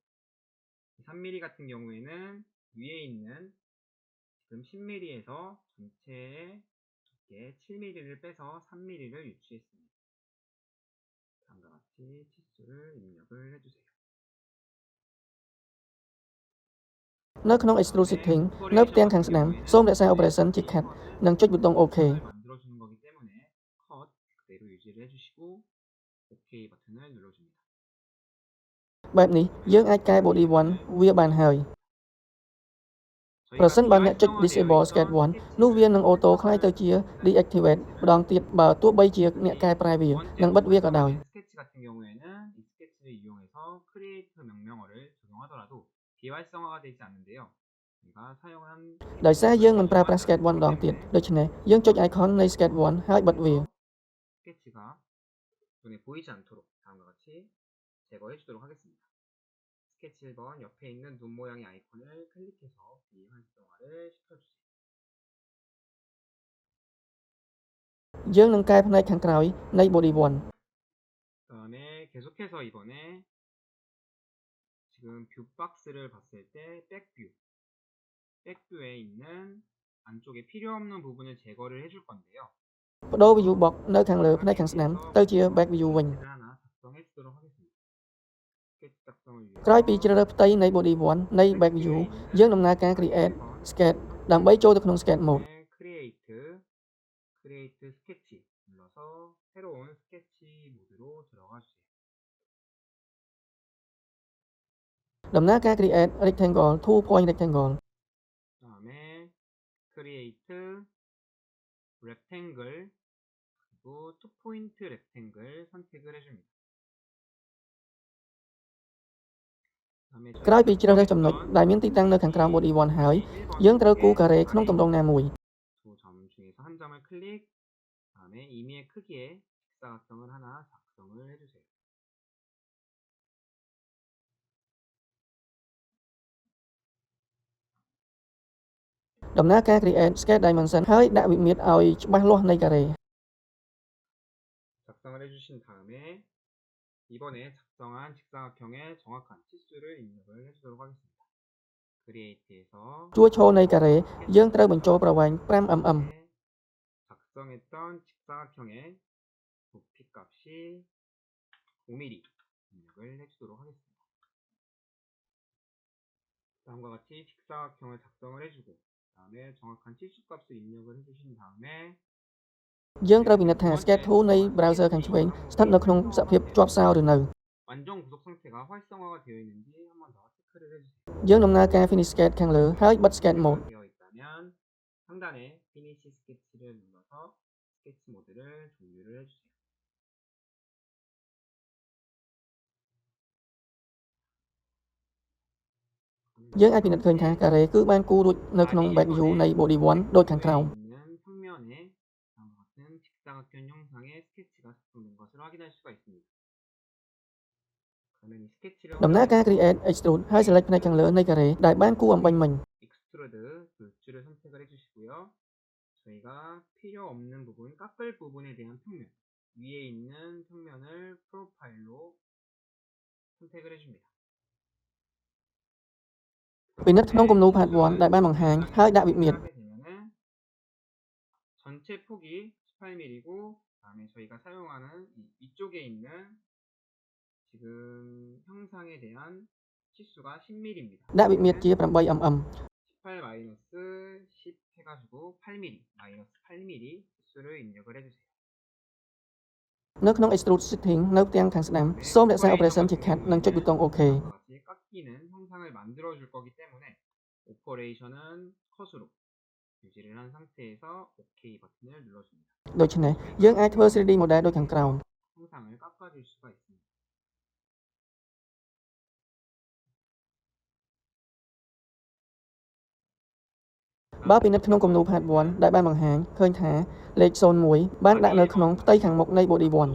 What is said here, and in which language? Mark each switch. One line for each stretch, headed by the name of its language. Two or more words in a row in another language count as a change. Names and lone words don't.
Korean: 3mm 같은 경우에는 위에 있는 지금 10mm에서 전체의 두께 7mm를 빼서 3mm를 유치했습니다. 다음과 같이 치수를 입력을 해주세요.
Khmer: នៅក្នុង
English: extrude setting
Khmer: នៅផ្ទាំងខាងស្ដាំសូមរក្សា operation ជា cut និងចុចប៊ូតុង OK
Korean: 만들어주는 거기 때문에 컷 그대로 유지를 해주시고 OK 버튼을 눌러줍니다.
Khmer: បែបនេះយើងអាចកែ body 1 វាបានហើយប្រសិនបើអ្នកចុច
English: disable sketch 1
Khmer: នោះវានឹង auto ក្លាយទៅជា deactivate ម្ដងទៀតបើទោះបីជាអ្នកកែប្រែវានិងបិទវាក៏ដោយ
Korean: 스케치 같은 경우에는 이 스케치를 이용해서 create 명령어를 적용하더라도 비활성화가 되지 않는데요. 제가 사용한
Khmer: ដោយសារយើងមិនប្រើប្រាស់ sketch 1ម្ដងទៀតដូច្នេះយើងចុច icon នៃ sketch 1ហើយបិទវា
Korean: 스케치가 눈에 보이지 않도록 다음과 같이 제거해 주도록 하겠습니다. 스케치 1번 옆에 있는 눈 모양의 아이콘을 클릭해서 비활성화를 시켜주세요.
Khmer: យើងនឹងកែផ្នែកខាងក្រោយនៃ body 1
Korean: 그다음에 계속해서 이번에 지금 뷰 박스를 봤을 때 백뷰에 있는 안쪽에 필요 없는 부분을 제거를 해줄 건데요.
Khmer: បដូរ
English: view box
Khmer: នៅខាងលើផ្នែកខាងស្ដាំទៅជា
English: back view
Khmer: វិញ
Korean: 하나 작성해 주도록 하겠습니다. 스케치 작성을 위해
Khmer: ក្រោយពីជ្រើសរើសផ្ទៃនៃ body 1នៃ
English: back view
Khmer: យើងដំណើរការ
English: create sketch
Khmer: ដើម្បីចូលទៅក្នុង
English: sketch mode
Korean: create 스케치 눌러서 새로운 스케치 모드로 들어가 주세요.
English: ដំណើរការ create rectangle 2 point rectangle
Korean: 그다음에
English: create rectangle
Korean: 그리고 2포인트 rectangle 선택을 해줍니다.
Khmer: ក្រោយពីជ្រើសរើសចំណុចដែលមានទីតាំងនៅខាងក្រោម body 1ហើយយើងត្រូវគូរការ៉េក្នុងទម្រង់ណាមួយ
Korean: 두 점 중에서 한 점을 클릭 다음에 임의의 크기의 직사각형을 하나 작성을 해주세요.
Khmer: ដំណើរការ
English: create sketch dimension
Khmer: ហើយដាក់វិមាត្រឲ្យច្បាស់លាស់នៃការ៉េ
Korean: 작성을 해주신 다음에 이번에 작성한 직사각형의 정확한 치수를 입력을 해주도록 하겠습니다. create에서
Khmer: ជួរឈរនៃការ៉េយើងត្រូវបញ្ចូលប្រវែង 5mm
Korean: 작성했던 직사각형의 부피 값이 5mm 입력을 해주도록 하겠습니다. 다음과 같이 직사각형을 작성을 해주고 다음에 정확한 치수 값을 입력을 해주신 다음에
Khmer: យើងត្រូវពិនិត្យថា
English: sketch tool
Khmer: នៃ browser ខាងឆ្វេងស្ថិតនៅក្នុងសភាពជាប់សោរឬនៅ
Korean: 완전 구속 상태가 활성화가 되어 있는지 한번 더 체크해 체크를 해주세요.
Khmer: យើងដំណើរការ
English: finish sketch
Khmer: ខាងលើហើយបិទ
English: sketch mode
Korean: 되어 있다면 상단에 피니시 스케치를 눌러서 스케치 모드를 종료를 해주세요.
Khmer: យើងអាចពិនិត្យឃើញថាការ៉េគឺបានគូររួចនៅក្នុង
English: back view
Khmer: នៃ body 1 ដូចខាងក្រោម
Korean: 있는 평면에 다음과 같은 직사각형 형상의 스케치가 작성된 것을 확인할 수가 있습니다. 그러면 이 스케치를
Khmer: ដំណើរការ
English: create extrude
Khmer: ហើយ select ផ្នែកខាងលើនៃការ៉េដែលបានគូរអំបញ្ញមិញ
Korean: 익스트루드 돌줄을 선택을 해주시고요. 저희가 필요 없는 부분, 깎을 부분에 대한 평면, 위에 있는 평면을 프로파일로 선택을 해줍니다.
Khmer: ពិនិត្យក្នុងគំនូរ part 1 ដែលបានបង្ហាញហើយដាក់វិមាត្រ
Korean: 하게 되면은 전체 폭이 18mm이고 그다음에 저희가 사용하는 이쪽에 있는 지금 형상에 대한 치수가 10mm입니다.
Khmer: ដាក់វិមាត្រជា 8mm
Korean: 18-10 해가지고 8mm, -8mm 치수를 입력을 해주세요.
Khmer: នៅក្នុង
English: extrude setting
Khmer: នៅផ្ទាំងខាងស្ដាំសូមរក្សា operation ជា cut និងចុចប៊ូតុង OK
Korean: 같이 깎이는 형상을 만들어줄 거기 때문에 오퍼레이션은 컷으로 유지를 한 상태에서 OK 버튼을 눌러줍니다.
Khmer: ដូច្នេះយើងអាចធ្វើ 3D model ដូចខាងក្រោម
Korean: 형상을 깎아줄 수가 있습니다.
Khmer: បើពិនិត្យក្នុងគំនូរ part 1 ដែលបានបង្ហាញឃើញថាលេខ 01 បានដាក់នៅក្នុងផ្ទៃខាងមុខនៃ body 1